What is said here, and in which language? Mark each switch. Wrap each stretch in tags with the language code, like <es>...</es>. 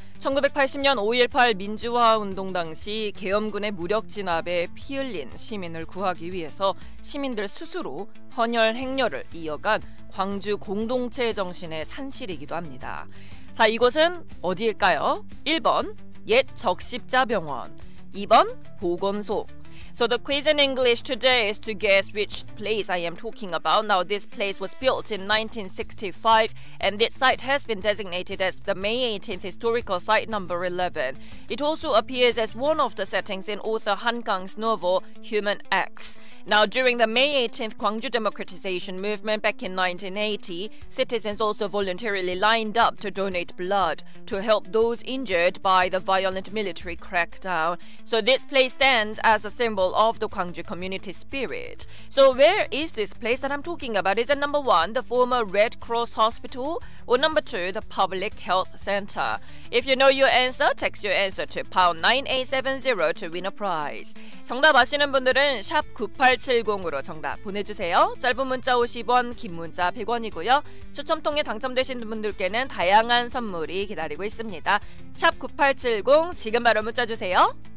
<ko>1980년 5.18 민주화 운동 당시 계엄군의 무력 진압에 피 흘린 시민을 구하기 위해서 시민들 스스로 헌혈 행렬을 이어간 광주 공동체 정신의 산실이기도 합니다. 자, 이곳은 어디일까요? 1번 옛 적십자병원, 2번 보건소,</ko> <en>So the quiz in English today is to guess which place I am talking about. Now this place was built in 1965 and this site has been designated as the May 18th historical site number 11. It also appears as one of the settings in author Han Kang's novel Human Acts. Now during the May 18th Gwangju democratization movement back in 1980, citizens also voluntarily lined up to donate blood to help those injured by the violent military crackdown. So this place stands as a symbol of the Gwangju community spirit. So where is this place that I'm talking about? Is it number 1, the former Red Cross Hospital, or number 2, the Public Health Center? If you know your answer, text your answer to pound 9870 to win a prize.</en> <ko>정답 아시는 분들은 샵 9870으로 정답 보내주세요. 짧은 문자 50원, 긴 문자 100원이고요. 추첨 통해 당첨되신 분들께는 다양한 선물이 기다리고 있습니다. 샵 9870 지금 바로 문자 주세요.</ko>